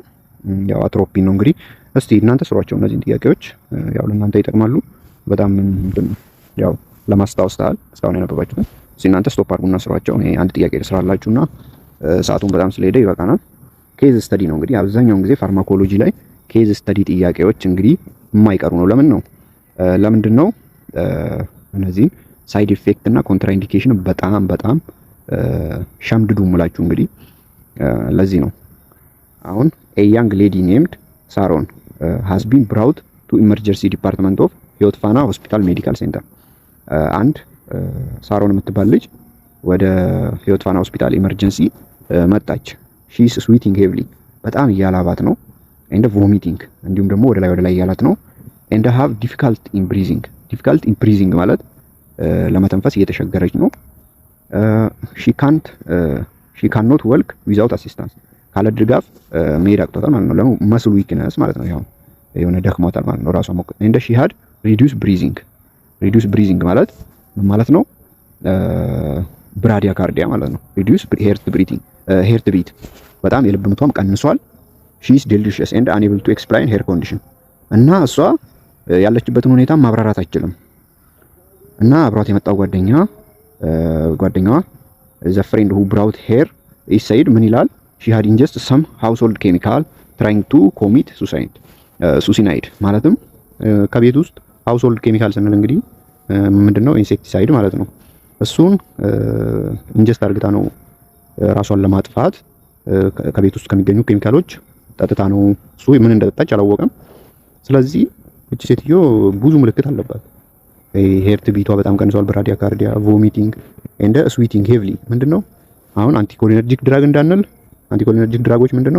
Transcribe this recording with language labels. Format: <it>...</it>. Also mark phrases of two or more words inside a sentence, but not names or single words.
<am>ያው አትሮፒን ነው። እንግዲህ እስቲ እናንተ ስሯቸው እነዚህን ጥያቄዎች፣ ያው ለእናንተ ይጠቅማሉ በጣም ያው ለማስታወስ ታል እስካሁን ያነበባችሁትን እስቲ እናንተ ስቶፕ አድርጉና ስሯቸው። እኔ አንድ ጥያቄ ልስራላችሁና ሰዓቱን በጣም ስለሄደ ይበቃናል።</am> <en>case study</en> <am>ነው እንግዲህ አብዛኛውን ጊዜ ፋርማኮሎጂ ላይ</am> <en>case study</en> <am>ጥያቄዎች እንግዲህ የማይቀሩ ነው። ለምንድን ነው እነዚህን</am> <en>side effect</en> <am>እና ኮንትራኢንዲኬሽን በጣም ሸምድዱ ሙላችሁ እንግዲህ ለዚህ ነው። አሁን</am> <en>a young lady named</en> <am>ሳሮን</am> <en>has been brought to emergency department of</en> <am>ህይወት ፋና ሆስፒታል ሜዲካል ሴንተር። አንድ ሳሮን የምትባል ልጅ ወደ ህይወት ፋና ሆስፒታል ኢመርጀንሲ መጣች።</am> <en>she is sweating heavily</en> <am>በጣም እያላባት ነው።</am> <en>and vomiting</en> <am>እንዲሁም ደግሞ ወደ ላይ እያላት ነው።</am> <en>and have difficult in breathing</en> <am>ማለት ለመተንፈስ እየተሸገረች ነው።</am> <en>she cannot walk without assistance</en> <am>ካለ ድጋፍ መሄድ አቅቷታል ማለት ነው።</am> <en>muscle weakness</en> <am>ማለት ነው። ያው የሆነ ደክሟታል ማለት ነው ራሷ ሞቅ።</am> <en>and she had reduced breathing</en> <am>ማለት ምን ማለት ነው? ብራዲያካርዲያ ማለት ነው።</am> <en>reduced heart beat</en> <am>በጣም የልብ ምቷም ቀንሷል።</am> <en>she is delirious and unable to explain her condition</en> <am>እና እሷ ያለችበትን ሁኔታ ማብራራት አይችልም። እና አብሯት የመጣው ጓደኛዋ</am> <en>the friend who brought her is said</en> <am>ምን ይላል?</am> <en>she had ingested some household chemical trying to commit suicide</en> <am>ማለትም ከቤት ውስጥ</am> <en>household chemical</en> <am>ስንል እንግዲህ ምንድነው? ኢንሴክቲሳይድ ማለት ነው። እሱን ኢንጀስት አድርግታ ነው ራሷን ለማጥፋት ከቤት ውስጥ ከሚገኙ ኬሚካሎች ጠጥታ ነው። እሱ ምን እንደጠጣች አላወቀም። ስለዚህ እቺ ሴትዮ ብዙ ምልክት አለባት።</am> <en>heart beat</en> <am>በጣም ቀንሷል፣ ብራዲያካርዲያ፣</am> <en>vomiting and sweating heavily።</en> <am>ምንድነው አሁን</am> <en>anticholinergic drug</en> <am>እንዳንል</am> <en>anticholinergic drugs</en> <am>ምንድነው?</am>